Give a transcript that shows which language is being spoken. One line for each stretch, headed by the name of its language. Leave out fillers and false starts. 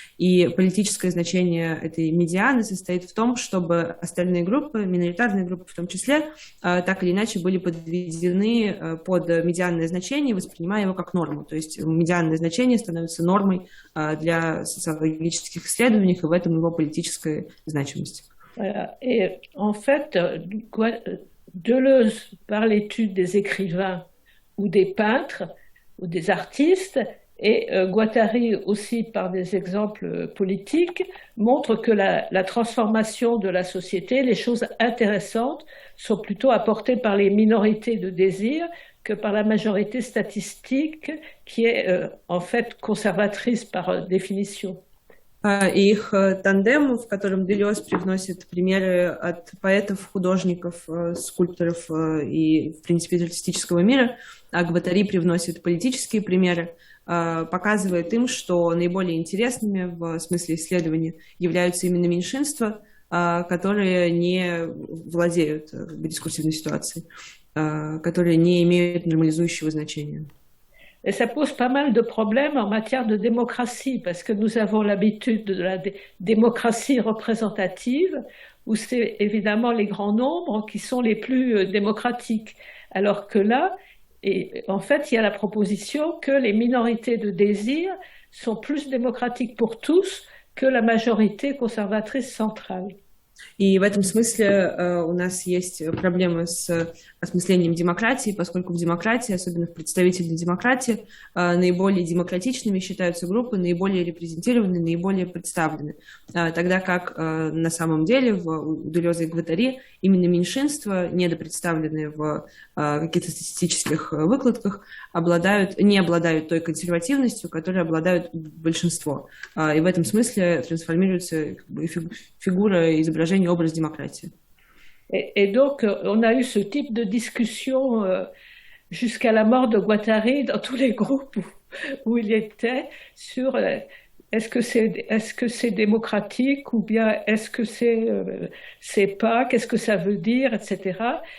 Russian: И политическое значение этой медианы состоит в том, чтобы остальные группы, миноритарные группы в том числе, так или иначе были подведены под медианное значение, воспринимая его как норму. То есть медианное значение становится нормой для социологических исследований, и в этом его политическая значимость.
French: Et en fait, Deleuze, par l'étude des écrivains ou des peintres ou des artistes, et Guattari aussi par des exemples politiques, montre que la transformation de la société, les choses intéressantes, sont plutôt apportées par les minorités de désir que par la majorité statistique qui est en fait conservatrice par définition.
Russian: И их тандем, в котором Делез привносит примеры от поэтов, художников, скульпторов и, в принципе, артистического мира, а Гваттари привносит политические примеры, показывает им, что наиболее интересными в смысле исследования являются именно меньшинства, которые не владеют дискурсивной ситуацией, которые не имеют нормализующего значения.
French: Et ça pose pas mal de problèmes en matière de démocratie, parce que nous avons l'habitude de la démocratie représentative, où c'est évidemment les grands nombres qui sont les plus démocratiques. Alors que là, en fait, il y a la proposition que les minorités de désir sont plus démocratiques pour tous que la majorité conservatrice centrale.
Russian: И в этом смысле у нас есть проблемы с осмыслением демократии, поскольку в демократии, особенно в представительной демократии, наиболее демократичными считаются группы, наиболее репрезентированы, наиболее представлены. Тогда как на самом деле у Делеза и Гваттари именно меньшинства, недопредставленные в каких-то статистических выкладках, не обладают той консервативностью, которой обладают большинство. И в этом смысле трансформируется фигура изображения, образ демократии.
French: Et donc, on a eu ce type de discussion jusqu'à la mort de Guattari dans tous les groupes où il était sur est-ce que c'est démocratique ou bien est-ce que c'est pas, qu'est-ce que ça veut dire, etc.